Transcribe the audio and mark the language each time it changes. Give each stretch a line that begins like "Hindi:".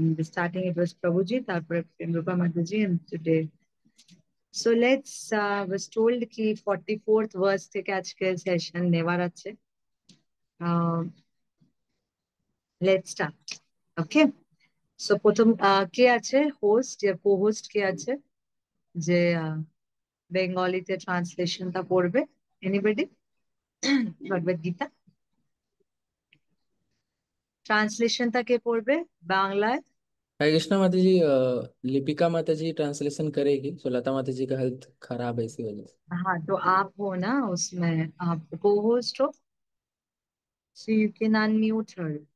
English: Starting it was Prabhuji,
Bangla: তারপরে
English: Premrupa Mataji, and today. So let's was told ki 44th verse
Bangla: থেকে আজকে session নেওয়ার আছে.
English: Let's start. Okay.
Bangla: So প্রথম কে আছে হোস্ট
Hindi: या
Bangla: co-host কে আছে যে বেঙ্গলিতে ট্রান্সলেশনটা পড়বে? এনিবডি? ভগবদ গীতা ট্রান্সলেশনটা কে পড়বে বাংলায়?
Hindi: हरे कृष्णा माता जी, लिपिका माता जी ट्रांसलेशन करेगी। सो लता माता जी का हेल्थ खराब है, इसी वजह से। हाँ, तो आप हो ना उसमें, आप co-host हो,
English: so you can unmute her.